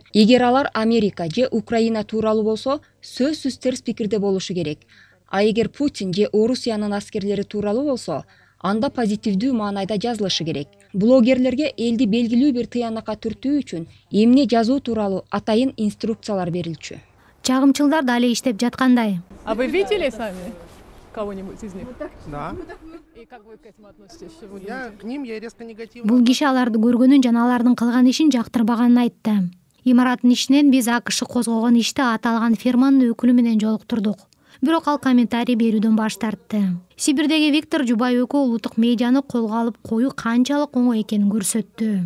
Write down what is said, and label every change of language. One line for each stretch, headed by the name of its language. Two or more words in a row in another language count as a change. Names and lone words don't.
Kyrgyz: Эгер алар Америка же Украина тууралуу болсо, сөзсүз терс пикирде болушу керек. А эгер Путин же Орусиянын аскерлери тууралуу болсо, анда позитивдүү маанайда жазылышы керек. Блогерлерге элди белгилүү бир тыянакка түртүү үчүн эмне жазуу тууралуу атайын инструкциялар берилчү. Чагымчылдар дале иштеп жаткандай.
Russian: А вы видели сами кого-нибудь из них? Да. И как вы к этим относитесь? К ним я резко негативно.
Kyrgyz: Бул киши аларды көргөнүн жана алардын кылган ишин жактырбаганын айтты. Имараттын ичинен биз АКШ козгогон иште аталган фирманын өкүлү менен жолуктурдук. Бирок ал комментарий берүүдөн баш тартты. Сибирдеги Виктор Жубай экөө улуттук медианы колго алып коюу канчалык оңой экенин көрсөттү.